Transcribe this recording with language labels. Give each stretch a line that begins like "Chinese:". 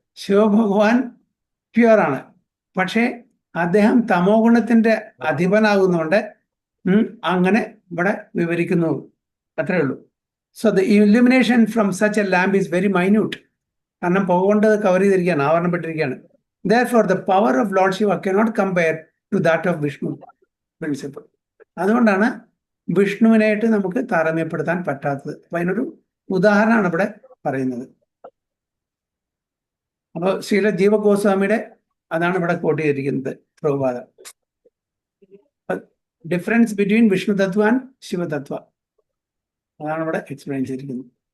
Malayalam: ശിവഭഗവാൻ പ്യുവറാണ്. പക്ഷേ അദ്ദേഹം തമോ ഗുണത്തിന്റെ അധിപനാകുന്നതുകൊണ്ട് അങ്ങനെ ഇവിടെ വിവരിക്കുന്നു, അത്രേ ഉള്ളൂ.
English: So the illumination from such a lamp is very minute.
Malayalam: കാരണം പുക കൊണ്ട് കവർ ചെയ്തിരിക്കുകയാണ്, ആവരണപ്പെട്ടിരിക്കുകയാണ്.
English: Therefore, the power of Lord Shiva cannot compare to that of Vishnu principle.
Malayalam: അതുകൊണ്ടാണ് വിഷ്ണുവിനായിട്ട് നമുക്ക് താരതമ്യപ്പെടുത്താൻ പറ്റാത്തത്. അപ്പൊ അതിനൊരു ഉദാഹരണമാണ് ഇവിടെ പറയുന്നത്. അപ്പോൾ ശ്രീല ജീവ ഗോസ്വാമിയുടെ അതാണ് ഇവിടെ കോട്ട് ചെയ്തിരിക്കുന്നത് Prabhupada.
English: difference between
Malayalam: Vishnu Tattva and ശിവതത്വ അതാണ് ഇവിടെ എക്സ്പ്ലെയിൻ ചെയ്തിരിക്കുന്നത്.